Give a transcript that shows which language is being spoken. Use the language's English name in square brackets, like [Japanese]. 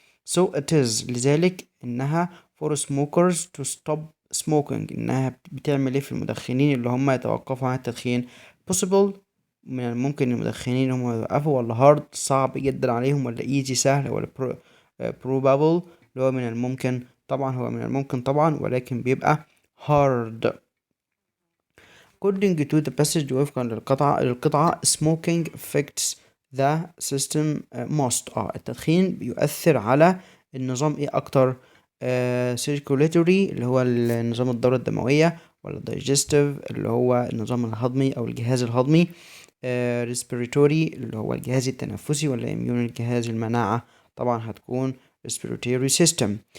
[English] so it is [Arabic] لذلك إنها [English] for smokers to stop smoking، [Arabic] إنها بتعمل إيه في المدخنين اللي هم يتوقفوا عن التدخين. possible من الممكن المدخنين هم يوقفوا، ولا hard صعب جدا عليهم، ولا easy سهل، ولا probable اللي هو من الممكن. طبعا هو من الممكن طبعا، ولكن بيبقى hard. [English] according to the passage، [Arabic] وفقا للقطعة [English] smoking affects the system most. [Arabic] التدخين بيؤثر على النظام ايه اكتر؟ circulatory اللي هو النظام الدورة الدموية، ولا digestive اللي هو النظام الهضمي او الجهاز الهضمي، respiratory اللي هو الجهاز التنفسي، ولا immune الجهاز المناعة؟ طبعا هتكون respiratory system.